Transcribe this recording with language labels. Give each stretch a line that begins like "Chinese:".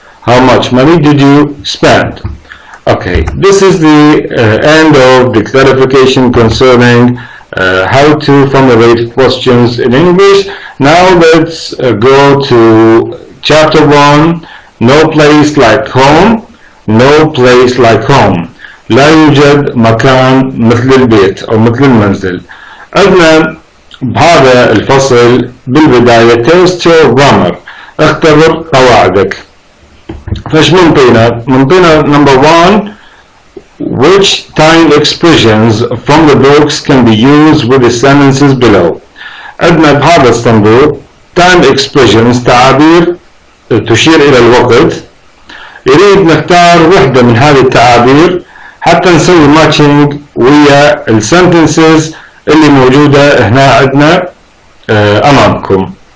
English: How much money did you spend? Okay, this is the end of the clarification concerning how to formulate questions in English. Now let's go to chapter 1, no place like home. No place like home.
Arabic: لا يوجد مكان مثل البيت أو مثل المنزل. عندنا بهذا الفصل بالبداية
English: test your grammar،
Arabic: اختبر قواعدك. فايش منطينا
English: number 1 which time expressions from the books can be used with the sentences below.
Arabic: عندنا بهذا الصندوق
English: time expressions
Arabic: تعابير تشير إلى الوقت. يريد نختار وحدة من هذه التعابير حتى نسوي ماتشنج ويا السنتنسز اللي موجودة هنا عندنا أمامكم.